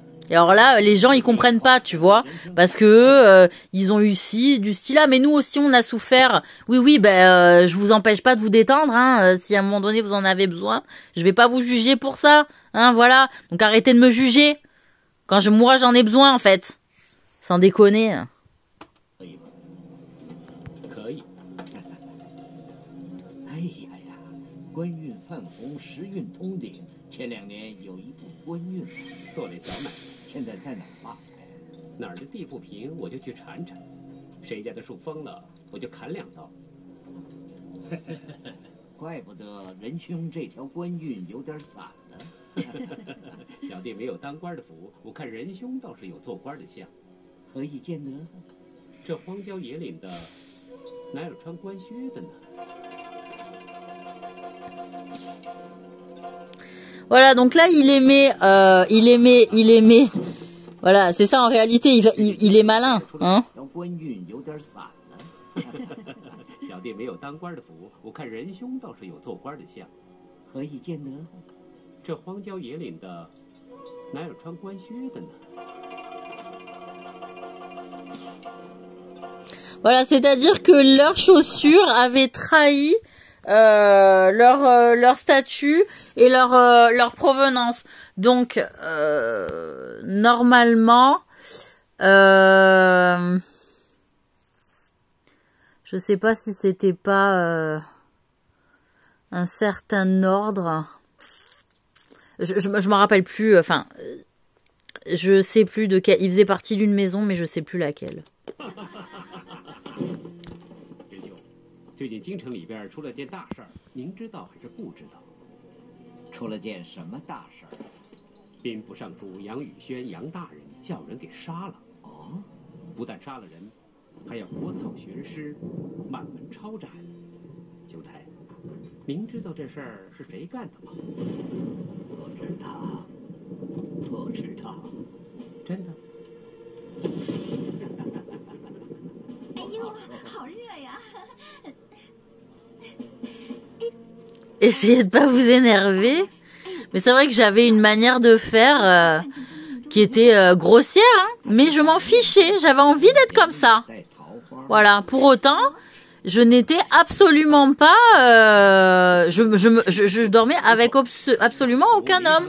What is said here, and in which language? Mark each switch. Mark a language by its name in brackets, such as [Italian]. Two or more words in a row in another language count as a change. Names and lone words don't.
[French] Et alors là, les gens, ils comprennent pas, tu vois, parce que ils ont eu du style là, mais nous aussi, on a souffert. Oui, oui, ben, je vous empêche pas de vous détendre, hein. Si à un moment donné vous en avez besoin, je vais pas vous juger pour ça, hein, voilà. Donc arrêtez de me juger. Moi, j'en ai besoin, en fait. Sans déconner. [Chinese] 可以。哎呀呀，官运泛红，时运通顶。前2年有一部官运，做了小买卖，现在在哪儿发财？哪儿的地不平，我就去铲铲；谁家的树疯了，我就砍2刀。怪不得仁兄这条官运有点散呢。小弟没有当官的福，我看仁兄倒是有做官的相。何以见得？这荒郊野岭的，哪有穿官靴的呢？ [French] Voilà, donc là, il aimait. Voilà, c'est ça en réalité, il est malin, hein. [Chinese] 小弟没有当官的福，我看仁兄倒是有做官的相。何以见得？这荒郊野岭的，哪有穿官靴的呢？ [French] Voilà, c'est-à-dire que leurs chaussures avaient trahi leur statut et leur provenance. Donc normalement, je sais pas si c'était pas un certain ordre. Je m'en rappelle plus. Enfin, je sais plus de quel. Il faisait partie d'une maison, mais je sais plus laquelle. [Chinese] 最近京城里边出了件大事儿，您知道还是不知道？出了件什么大事儿？兵部尚书杨宇轩杨大人叫人给杀了。哦，不但杀了人，还要裹草悬尸，满门抄斩。兄台，您知道这事儿是谁干的吗？不知道，不知道，真的。哎呦，好热呀！ [French] Essayez de pas vous énerver. Mais c'est vrai que j'avais une manière de faire qui était grossière, hein, mais je m'en fichais. J'avais envie d'être comme ça. Voilà. Pour autant, je n'étais absolument pas... je dormais avec absolument aucun homme.